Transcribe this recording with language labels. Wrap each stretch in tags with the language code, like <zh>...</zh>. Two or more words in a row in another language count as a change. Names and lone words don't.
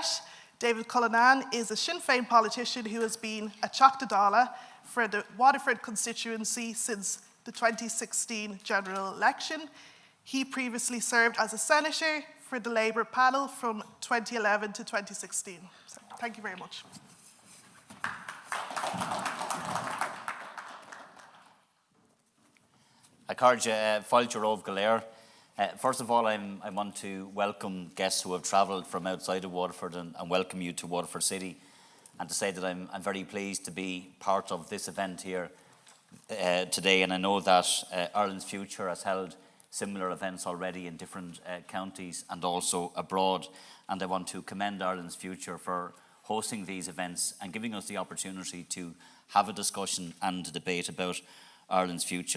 <en>David Cullinan is a Sinn Féin politician who has been a Teachta Dála for the Waterford constituency since the 2016 general election. He previously served as a senator for the Labour panel from 2011 to 2016. So, thank you very much.</en> <ga>Acáirde Fáilte Rómh go léir.</ga> <en>First of all, I want to welcome guests who have travelled from outside of Waterford and welcome you to Waterford City, and to say that I'm very pleased to be part of this event here today. And I know that Ireland's Future has held similar events already in different counties and also abroad, and I want to commend Ireland's Future for hosting these events and giving us the opportunity to have a discussion and a debate about Ireland's future.</en>